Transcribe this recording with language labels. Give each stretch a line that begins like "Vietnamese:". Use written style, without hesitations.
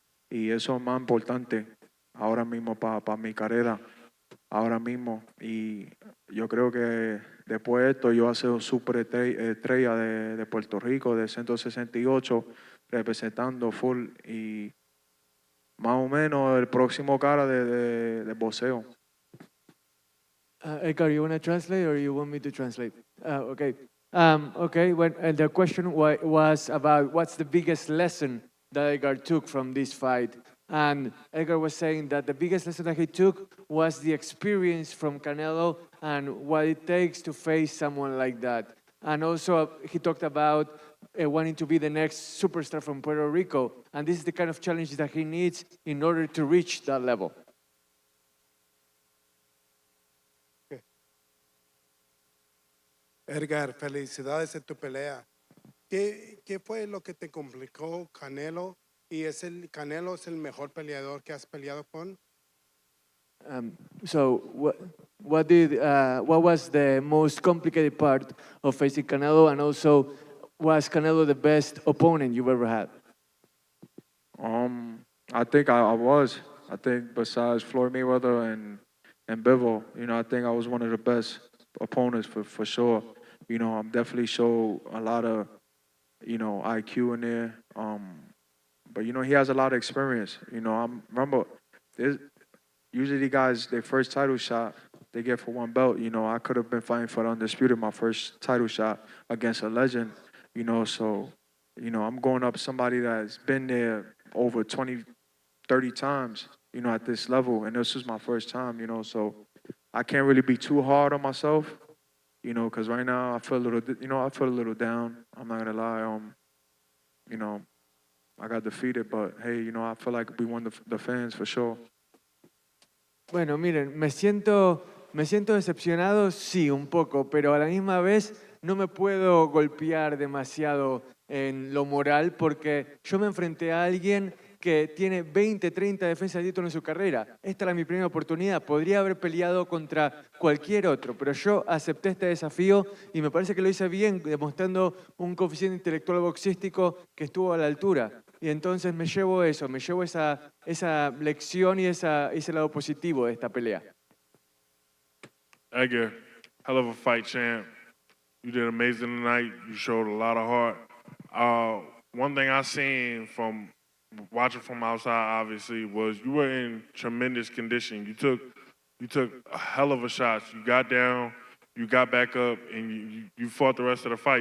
Spanish: Y eso es más importante ahora mismo para mi carrera, ahora mismo. Y yo creo que después de esto yo voy a ser un super estrella de Puerto Rico, de 168, representando full. Y más o menos el próximo cara de boxeo.
English: Edgar, you want to translate or you want me to translate? Okay. Okay, the question was about what's the biggest lesson that Edgar took from this fight. And Edgar was saying that the biggest lesson that he took was the experience from Canelo and what it takes to face someone like that. And also he talked about wanting to be the next superstar from Puerto Rico. And this is the kind of challenge that he needs in order to reach that level.
Spanish: Edgar, felicidades en tu pelea. ¿Qué fue lo que te complicó Canelo? ¿Y Canelo es el mejor peleador que has peleado con?
English: So what was the most complicated part of facing Canelo, and also was Canelo the best opponent you've ever had? I think I was. I think besides Floyd Mayweather and Bivol, you know, I think I was one of the best opponents for sure. You know, I'm definitely showed a lot of, you know, IQ in there. But you know, he has a lot of experience. You know, I remember usually guys, their first title shot they get for one belt. You know, I could have been fighting for the Undisputed, my first title shot against a legend. You know, so you know, I'm going up somebody that's been there over 20, 30 times. You know, at this level, and this is my first time. You know, so I can't really be too hard on myself. You know, because right now I feel a little down. I'm not gonna lie. You know, I got defeated, but hey, you know, I feel like we won the fans for sure.
Spanish: Bueno, miren, me siento decepcionado, sí, un poco, pero a la misma vez no me puedo golpear demasiado en lo moral porque yo me enfrenté a alguien que tiene 20, 30 defensas de título en su carrera. Esta era mi primera oportunidad. Podría haber peleado contra cualquier otro, pero yo acepté este desafío y me parece que lo hice bien, demostrando un coeficiente intelectual boxístico que estuvo a la altura. Y entonces me llevo eso, me llevo esa lección y ese lado positivo de esta pelea.
English: Edgar, hell of a fight, champ. You did amazing tonight. You showed a lot of heart. One thing I seen from watching from outside, obviously, was you were in tremendous condition. You took a hell of a shot. You got down, you got back up, and you fought the rest of the fight.